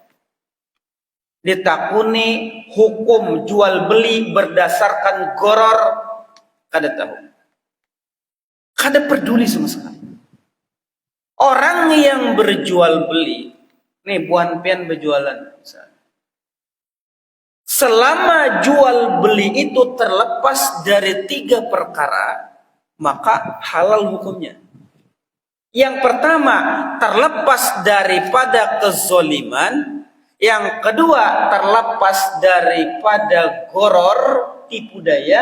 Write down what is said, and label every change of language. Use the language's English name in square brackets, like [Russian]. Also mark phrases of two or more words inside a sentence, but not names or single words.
[Banjar] Ditakuni hukum jual beli berdasarkan goror kada tahu. Kada peduli [Indonesian] sama sekali. Orang yang berjual beli, [Banjar] nih buan pian [Indonesian] berjualan misalnya. Selama jual beli itu terlepas dari 3 perkara, maka halal hukumnya. Yang pertama, terlepas daripada kezoliman. Yang kedua, terlepas daripada goror, tipu daya.